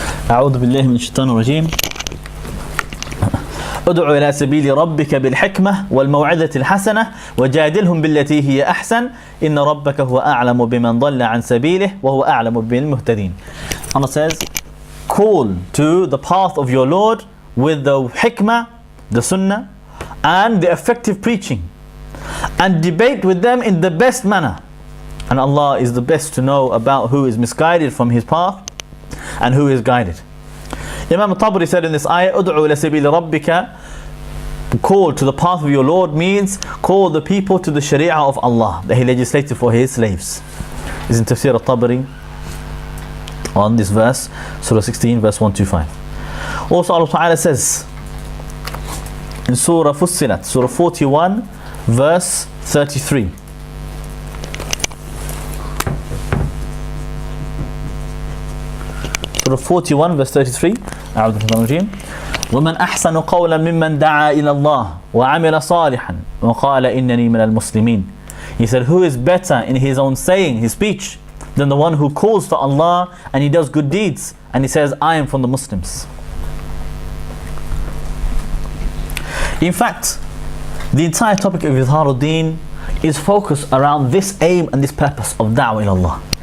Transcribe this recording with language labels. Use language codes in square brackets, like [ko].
[ar] أعوذ بالله من الشيطان الرجيم. ادع إلى سبيل ربك بالحكمة والموعظة الحسنة وجادلهم بالتي هي أحسن إن ربك هو أعلم بمن ضل عن سبيله وهو أعلم بالمهتدين. [en] Allah says, call to the path of your Lord with the hikmah, the sunnah, and the effective preaching, and debate with them in the best manner. And Allah is the best to know about who is misguided from His path and who is guided. Imam al-Tabari said in this ayah, [ar] "Ud'u ila sabili rabbika," [en] call to the path of your Lord means call the people to the Sharia of Allah that He legislated for His slaves. Is in Tafsir al-Tabari on this verse, Surah 16 verse 125. Also Allah Ta'ala says in Surah Fussilat, Surah 41 verse 33. Surah 41 verse 33. [ar] أعوذ بالله من الرجيم. ومن أحسن قولا ممن دعا إلى الله وعمل صالحا وقال إنني من المسلمين. [en] He said, who is better in his own saying, his speech, than the one who calls to Allah and he does good deeds and he says, I am from the Muslims. In fact, the entire topic of Izharuddin is focused around this aim and this purpose of da'wah ila Allah.